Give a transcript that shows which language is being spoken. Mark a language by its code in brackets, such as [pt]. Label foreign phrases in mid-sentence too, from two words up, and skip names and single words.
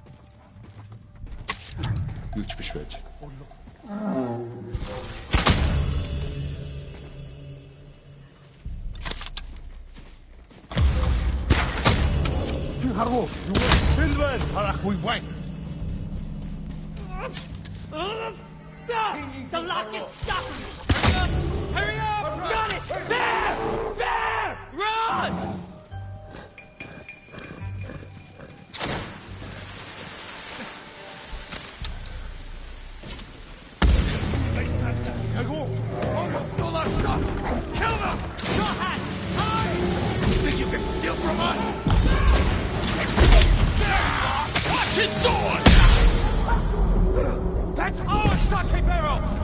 [mn] Юу ч биш байж. Чи харав уу? Юу? Тэнд байна. Харахгүй бай. [en] The lock is stuck! Hurry up! Got it! There! There! Run! Яго. Almost stole our stuff. Kill them. Straw Hat! Hide! You think you can steal from us? Watch his sword! That's our sake barrel!